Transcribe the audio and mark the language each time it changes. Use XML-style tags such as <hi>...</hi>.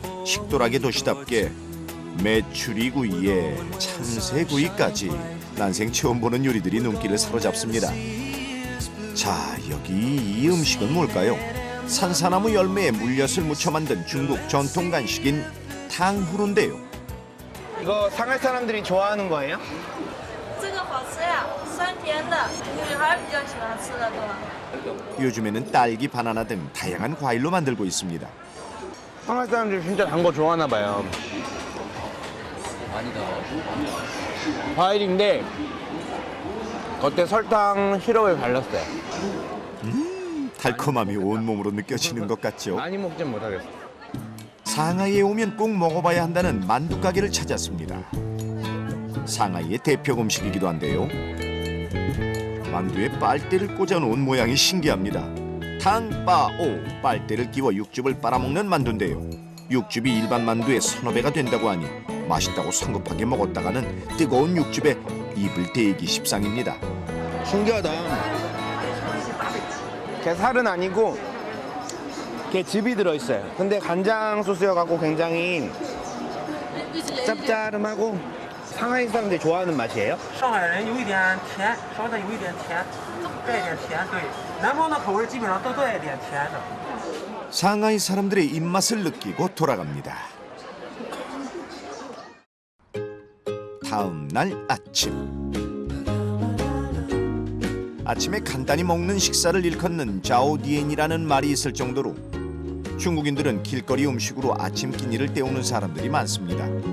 <ko>식도락의 도시답게 메추리구이에 참새구이까지 난생 처음 보는 요리들이 눈길을 사로잡습니다. 자, 여기 이 음식은 뭘까요? 산사나무 열매에 물엿을 묻혀 만든 중국 전통 간식인 탕후루인데요. 이거 상할 사람들이 좋아하는 거예요?</ko> <zh>这个好吃呀，酸甜的，女孩比较喜欢吃的多。</zh> <ko>요즘에는 딸기, 바나나 등 다양한 과일로 만들고 있습니다. 상할 사람들이 진짜 단 거 좋아하나 봐요. 과일인데 겉에 설탕 시럽을 발랐어요. 달콤함이 온몸으로 느껴지는 것 같죠? 많이 먹진 못하겠어. 상하이에 오면 꼭 먹어봐야 한다는 만두 가게를 찾았습니다. 상하이의 대표 음식이기도 한데요. 만두에 빨대를 꽂아놓은 모양이 신기합니다. 탕바오, 빨대를 끼워 육즙을 빨아먹는 만두인데요. 육즙이 일반 만두의 서너 배가 된다고 하니 맛있다고 성급하게 먹었다가는 뜨거운 육즙에 입을 대기 십상입니다. 신기하다. 걔 살은 아니고 걔 즙이 들어있어요. 근데 간장 소스여갖고 굉장히 짭짤하고 상하이 사람들이 좋아하는 맛이에요?</ko> <zh>上海人有一点甜，稍微的有一点甜，带一点甜。对，南方的口味基本上都带一点甜的。</zh> <ko>상하이 사람들의 입맛을 느끼고 돌아갑니다. 다음 날 아침. 아침에 간단히 먹는 식사를 일컫는 자오디엔이라는 말이 있을 정도로 중국인들은 길거리 음식으로 아침 끼니를 때우는 사람들이 많습니다.</ko>